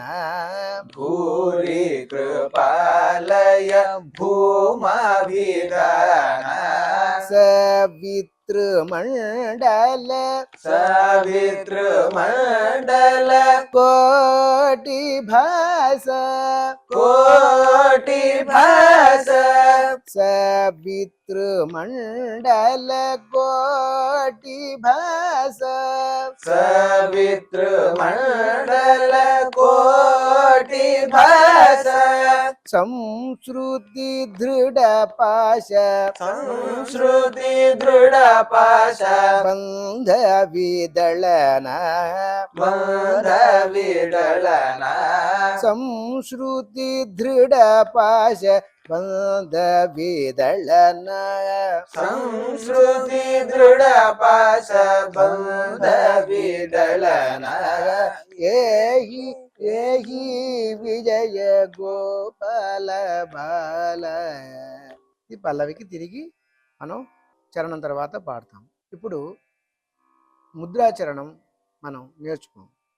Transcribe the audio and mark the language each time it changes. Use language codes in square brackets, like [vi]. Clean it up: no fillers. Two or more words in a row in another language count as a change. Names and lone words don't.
[sa] భూరి కృపాలయ భూమాభిధాన సవితృమండల సవితృమండల కోటి భాస కోటి భాస सवितृमण्डल कोटि भास सवितृमण्डल कोटि भास संश्रुति दृढ पाश संश्रुति दृढ पाश बंध विदलन बंध विदलन संश्रुति दृढ पाश बंध विदलन संश्रुति दृढ पाश बंध विदलन ఏహి విజయ గోపాల బాల. [te] ఈ పల్లవికి తిరిగి మనం చరణం తర్వాత పాడతాం. ఇప్పుడు ముద్రాచరణం మనం నేర్చుకోం.